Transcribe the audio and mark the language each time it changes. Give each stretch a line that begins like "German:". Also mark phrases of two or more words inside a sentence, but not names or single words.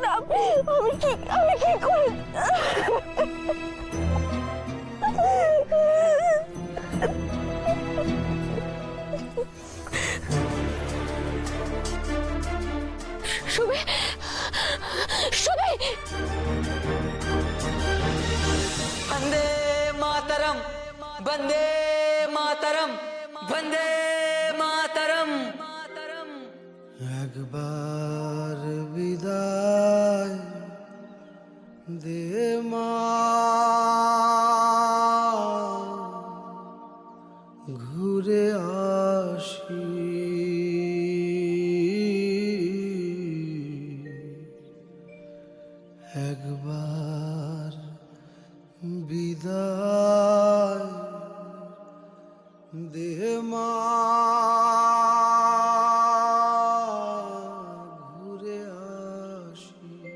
Bangla: আমি কি করে? সুবি, সুবি!
Sanskrit: वंदे मातरम, वंदे मातरम, वंदे मातरम।
Bangla: একবার বিদায় দে মা, ঘুরে আসি। একবার বিদায় দে মা, ঘুরে আসি।